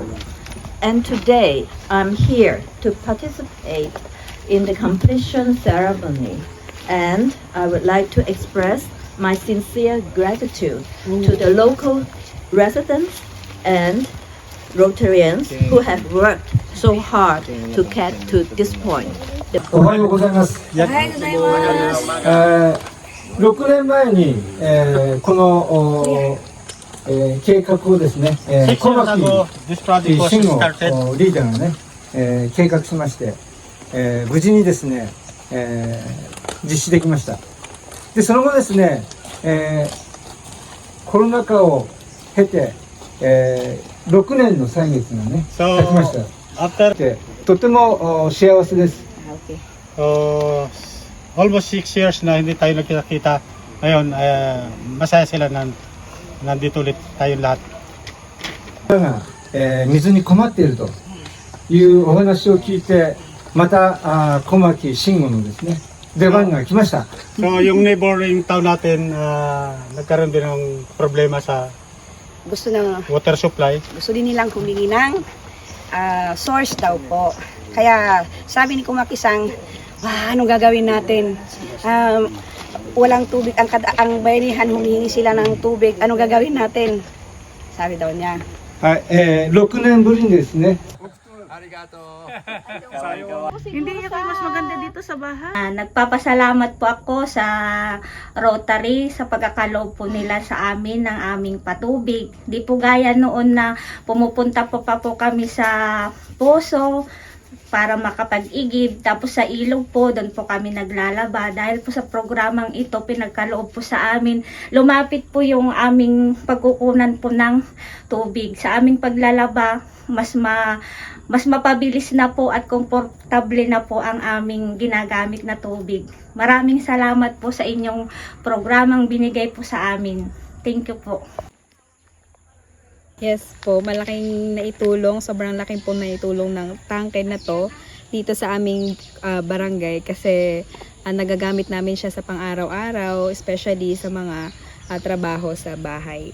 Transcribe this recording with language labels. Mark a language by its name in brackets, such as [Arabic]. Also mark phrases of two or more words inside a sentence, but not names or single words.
[English] And today I'm here to participate in the completion ceremony And I would like to express my sincere gratitude to the local residents and Rotarians who have worked so hard to get to this point. [Japanese] おはようございます。6年前に、この、計画をですね、小牧慎吾リーダーがね、計画しまして、無事にですね、実施できました。で、その後ですね、コロナ禍を経て、6年の歳月がね、経ちました。で、とても幸せです。 [English] Almost 6 years [Filipino] na hindi tayo nagkita-kita. Ngayon, masaya sila nandito ulit tayo lahat. [Japanese] が、水に困っているというお話を聞いて、また小牧慎吾のですね、出番が来ました。 [Filipino] So, yung [English] neighboring town [Filipino] natin, nagkaroon din ng problema sa Gusto na [English] water supply. [Filipino] gusto din nilang humingi ng source daw po. Kaya sabi ni Kumakisang, anong gagawin natin? Walang tubig, ang bayanihan humingi sila ng tubig. Anong gagawin natin? Sabi daw niya. [Japanese] はい、6年ぶりにですね、 [Filipino] Hindi niya kayo mas maganda dito sa bahay. Nagpapasalamat po ako sa Rotary sa pagkakaloob po nila sa amin ng aming patubig. Di po gaya noon na pumupunta po pa po kami sa poso para makapag-igib. Tapos sa ilog po, doon po kami naglalaba. Dahil po sa programang ito, pinagkaloob po sa amin. Lumapit po yung aming pagkukunan po ng tubig. Sa aming paglalaba, mas mapabilis na po at komportable na po ang aming ginagamit na tubig. Maraming salamat po sa inyong programang binigay po sa amin. [English] Thank you po. [Filipino] Yes po, malaking naitulong, sobrang laking po naitulong ng tangke na to dito sa aming barangay kasi nagagamit namin siya sa pang-araw-araw, especially sa mga trabaho sa bahay.